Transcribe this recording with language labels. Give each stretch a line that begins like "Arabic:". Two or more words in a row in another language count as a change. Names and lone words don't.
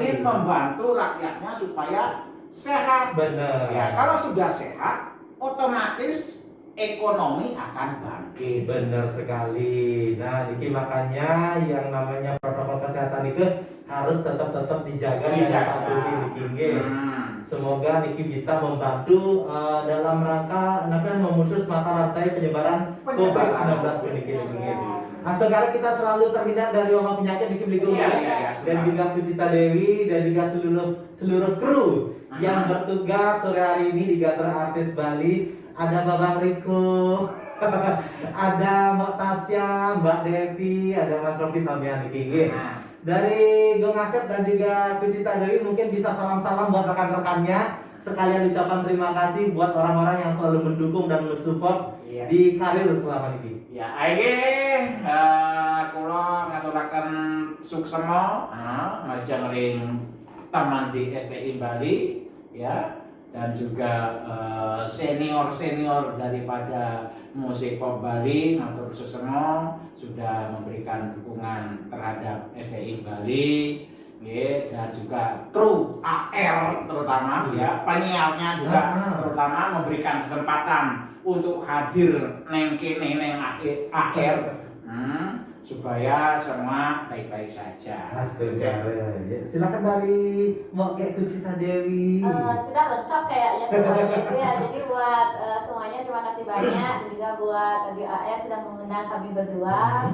Indonesian: ingin membantu rakyatnya supaya sehat. Benar. Ya, kalau sudah sehat, otomatis ekonomi akan bangkit. Benar sekali. Nah, Niki makanya yang namanya protokol kesehatan itu harus tetap dijaga dan dipatuhi
Balinese: Niki nggih.
Indonesian: Semoga Niki bisa membantu dalam rangka memutus mata rantai penyebaran COVID-19 di
Balinese: Niki nggih.
Indonesian: Nah, sekarang kita selalu terhindar dari wabah penyakit Niki Bligo Iya, dan juga Pucita Dewi dan juga seluruh kru yang bertugas sore hari ini di Gator Artis Bali. Ada Babang Riko, ada Mbak Tasya, Mbak Devi, ada Mas Rofi Samian Niki. Dari Gong Asep dan juga Pucita Dewi mungkin bisa salam-salam buat rekan-rekannya. Sekalian ucapan terima kasih buat orang-orang yang selalu mendukung dan mensupport di karir selama ini.
Javanese: Ya, aige kula ngaturaken suksema ngajeng teman di STI Bali ya, dan
Indonesian: juga senior-senior daripada musik pop Bali
Balinese: matur suksema
Indonesian: sudah memberikan dukungan terhadap STI Bali ya, dan juga kru AR terutama ya, penyiarnya juga terutama memberikan kesempatan untuk hadir
Javanese: neng kene neng AR
Indonesian: supaya semua baik-baik saja. Astaga. Ya, silakan dari Mbak Pucita Dewi. Sudah lengkap kayaknya semuanya itu ya. Jadi buat semuanya terima kasih banyak, dan juga buat Radio AR sudah mengundang kami berdua.